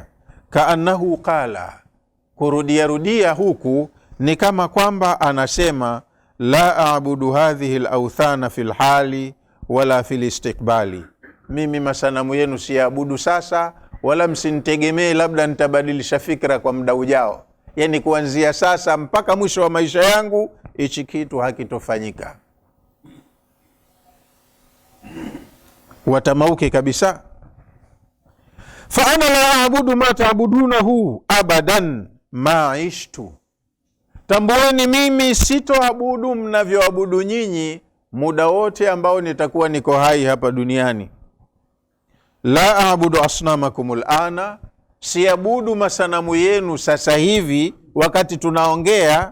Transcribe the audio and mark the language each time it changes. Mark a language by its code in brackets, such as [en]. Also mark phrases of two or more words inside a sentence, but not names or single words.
[sw] Kaannahu qala, kurudia huku ni kama kwamba anasema [ar] لا أعبد هذه الأوثان في الحال ولا في الاستقبال, [sw] mimi masanamu yenu siabudu sasa, wala msinitegemee labda nitabadilisha fikra kwa muda ujao. Yani kuanzia sasa mpaka mwisho wa maisha yangu hichi kitu hakitofanyika. Watamauke kabisa. [ar] فأنا لا أعبد ما تعبدونه أبدا ما عشت, [sw] tambueni mimi sitoabudu mnavyoabudu nyinyi muda wote ambao nitakuwa niko hai hapa duniani. [ar] لا أعبد أصنامكم الآن, [sw] siabudu masanamu yenu sasa hivi wakati tunaongea.